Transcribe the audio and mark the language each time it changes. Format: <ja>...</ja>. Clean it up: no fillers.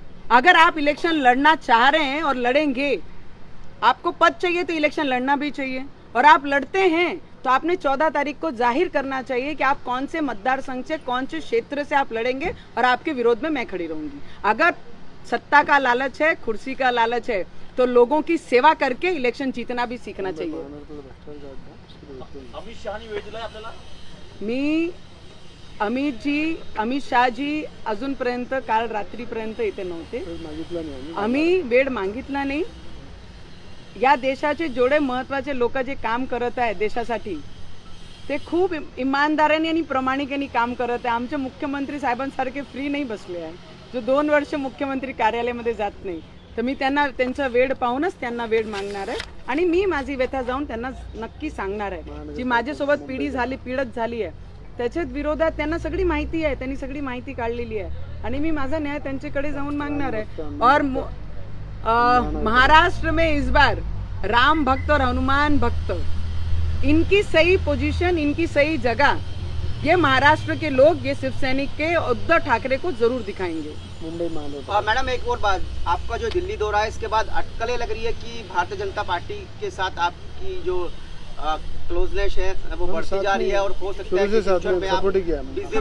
<hi>अगर आप इलेक्शन लड़ना चाह रहे हैं और लड़ेंगे, आपको पद चाहिए तो इलेक्शन लड़ना भी चाहिए, और आप लड़ते हैं तो आपने 14 तारीख को जाहिर करना चाहिए कि आप कौन से मतदार संघ से, कौन से क्षेत्र से आप लड़ेंगे और आपके विरोध में मैं खड़ी रहूंगी. अगर सत्ता का लालच है, कुर्सी का लालच है, तो लोगों की सेवा करके इलेक्शन जीतना भी सीखना चाहिए.</hi> <mr>अमित शहानी वेळ दिलाय आपल्याला. मी अमित शहाजी अजूनपर्यंत काल रात्रीपर्यंत इथे नव्हते. आम्ही वेळ मागितला नाही. या देशाचे जेवढे महत्वाचे लोक जे काम करत आहे देशासाठी ते खूप इमानदारीने आणि प्रामाणिकपणे काम करत आहे. आमचे मुख्यमंत्री साहेबांसारखे फ्री नाही बसले आहे जो 2 वर्ष मुख्यमंत्री कार्यालयामध्ये जात नाही. तर मी त्यांना त्यांचा वेळ पाहूनच त्यांना वेळ मागणार आहे आणि मी माझी व्यथा जाऊन त्यांना नक्की सांगणार आहे. जी माझ्यासोबत पीडत झाली आहे त्याच्यात विरोधात त्यांना सगळी माहिती आहे. त्यांनी सगळी माहिती काढलेली आहे आणि मी माझा न्याय त्यांच्याकडे जाऊन मागणार आहे.</mr> <hi>और महाराष्ट्र में इस बार राम भक्त और हनुमान भक्त इनकी सही पोजीशन, इनकी सही जगह ये महाराष्ट्र के लोग, ये शिवसैनिक के उद्धव ठाकरे को जरूर दिखाएंगे. मैडम एक और बात, आपका जो दिल्ली दौरा है इसके बाद अटकलें लग रही है कि भारतीय जनता पार्टी के साथ आपकी जो क्लोजनेस है वो बढ़ती जा रही है और हो सकता है कि फ्यूचर में आप BJP</hi>